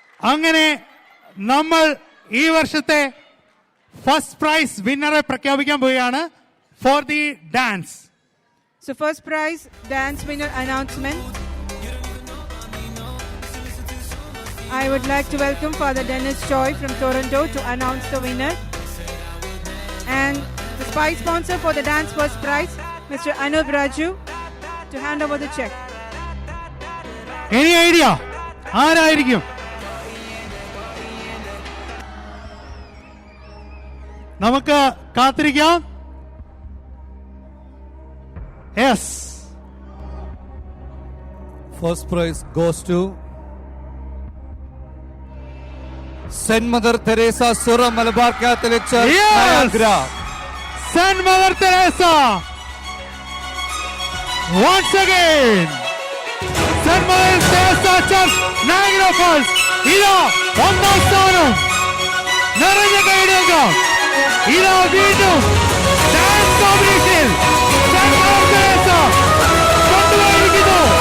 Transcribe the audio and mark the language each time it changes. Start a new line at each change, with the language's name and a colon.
Malayalam: അങ്ങനെ നമ്മൾ ഈ വർഷത്തെ ഫസ്റ്റ് പ്രൈസ് വിന്നറെ പ്രഖ്യാപിക്കാൻ പോവുകയാണ്
English: For the dance. So first prize dance winner announcement. I would like to welcome Father Dennis Choi from Toronto to announce the winner. And the prize sponsor for the dance first prize, Mr. Anup Raju, to hand over the check. Any idea?
Malayalam: ആരായിരിക്കും? നമുക്ക് കാത്തിരിക്കാം.
English: Yes. First prize goes to Saint Mother Teresa Sura Malabar Catholic Church, Niagara. Saint Mother Teresa. Once again. Saint Mother Teresa Church, Niagara Falls.
Malayalam: ഇതാ ഒന്നാം സ്ഥാനം. നിറഞ്ഞ കൈയിടേക്കാം. ഇതാ വീണ്ടും dance competition Saint Mother Teresa കൊണ്ടുപോയിരിക്കുന്നു.